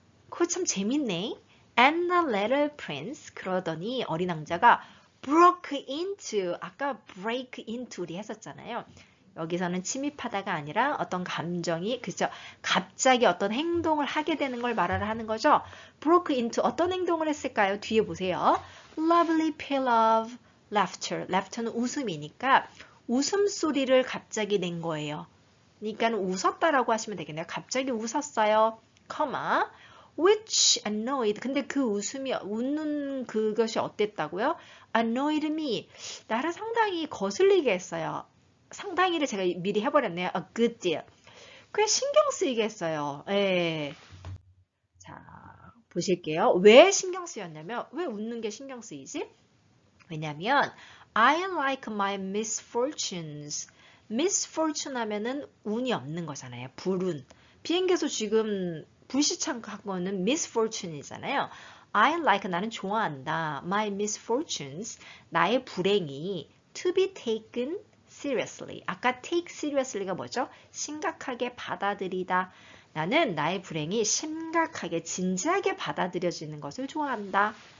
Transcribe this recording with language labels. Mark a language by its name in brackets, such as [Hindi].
[Korean] 그거 참 재밌네. [English] And the little prince. [Korean] 그러더니 어린 왕자가 [English] broke into. [Korean] 아까 [English] break into [Korean] 우리 했었잖아요. 여기서는 침입하다가 아니라 어떤 감정이, 그죠? 갑자기 어떤 행동을 하게 되는 걸 말하려 하는 거죠. [English] broke into [Korean] 어떤 행동을 했을까요? 뒤에 보세요. [English] Lovely peal of laughter. [Korean] laughter는 웃음이니까 웃음소리를 갑자기 낸 거예요. 그러니까 웃었다라고 하시면 되겠네요. 갑자기 웃었어요. [English] comma, which annoyed. [Korean] 근데 그 웃음이, 웃는 그것이 어땠다고요? [English] annoyed me. [Korean] 나를 상당히 거슬리게 했어요. 상당히를 제가 미리 해버렸네요. [English] A good deal. [Korean] 꽤 신경 쓰이게 했어요. 예. 자, 보실게요. 왜 신경 쓰였냐면, 왜 웃는 게 신경 쓰이지? [English] 왜냐면, I like my misfortunes. [Korean] misfortune 하면은 운이 없는 거잖아요. 불운. 비행기에서 지금 불시착한 거는 misfortune이잖아요. [English] I like, [Korean] 나는 좋아한다. [English] My misfortunes. [Korean] 나의 불행이 [English] to be taken seriously. [Korean] 아까 take seriously가 뭐죠? 심각하게 받아들이다. 나는 나의 불행이 심각하게 진지하게 받아들여지는 것을 좋아한다.